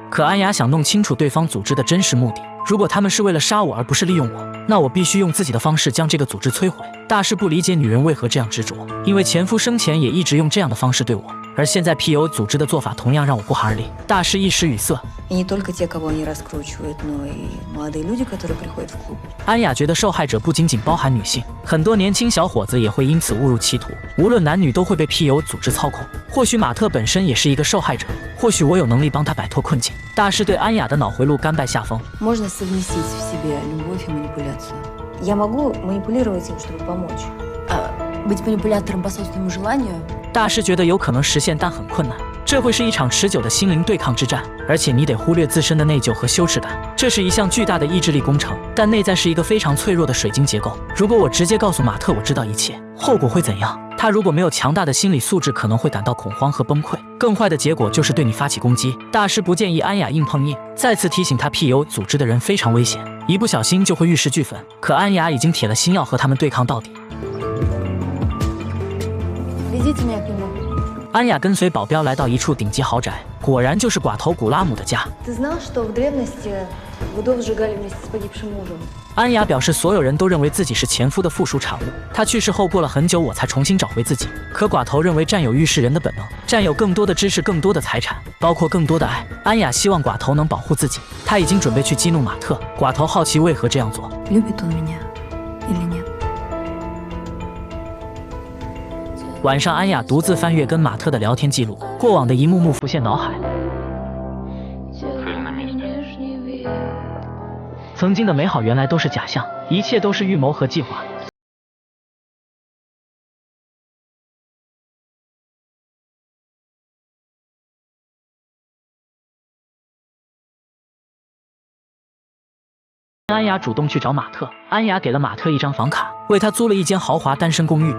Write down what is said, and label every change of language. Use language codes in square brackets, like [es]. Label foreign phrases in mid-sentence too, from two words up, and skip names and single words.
[zh] 可安雅想弄清楚对方组织的真实目的。如果他们是为了杀我而不是利用我，那我必须用自己的方式将这个组织摧毁。大师不理解女人为何这样执着，因为前夫生前也一直用这样的方式对我，而现在 PUA 组织的做法同样让我不寒而栗。大师一时语塞。 [ru] И не только те, кого они раскручивают, но и молодые люди, которые приходят в клуб. [zh] 安雅觉得受害者不仅仅包含女性，很多年轻小伙子也会因此误入歧途。无论男女都会被 PUA 组织操控。或许马特本身也是一个受害者，或许我有能力帮他摆脱困境。大师对安雅的脑回路甘拜下风。 [ru] Можно совместить в себе любовь и манипуляцию. Я могу манипулировать им, чтобы помочь. А быть манипулятором по собственному желанию? [zh] 大师觉得有可能实现，但很困难。这会是一场持久的心灵对抗之战，而且你得忽略自身的内疚和羞耻感。这是一项巨大的意志力工程，但内在是一个非常脆弱的水晶结构。如果我直接告诉马特我知道一切，后果会怎样？他如果没有强大的心理素质，可能会感到恐慌和崩溃。更坏的结果就是对你发起攻击。大师不建议安雅硬碰硬，再次提醒他 PUA 组织的人非常危险，一不小心就会玉石俱焚。可安雅已经铁了心要和他们对抗到底。 [ru] Ведите меня к нему. [zh] 安雅跟随保镖来到一处顶级豪宅，果然就是寡头古拉姆的家。 [ru] Ты знал, что в древности вдов сжигали вместе с погибшим мужем? [zh] 安雅表示，所有人都认为自己是前夫的附属产物。他去世后过了很久，我才重新找回自己。可寡头认为占有欲是人的本能，占有更多的知识、更多的财产，包括更多的爱。安雅希望寡头能保护自己，他已经准备去激怒马特。寡头好奇为何这样做。 [ru] Любит он меня или нет? [zh] 晚上，安雅独自翻阅跟马特的聊天记录，过往的一幕幕浮现脑海。曾经的美好原来都是假象，一切都是预谋和计划。安雅主动去找马特，安雅给了马特一张房卡，为他租了一间豪华单身公寓。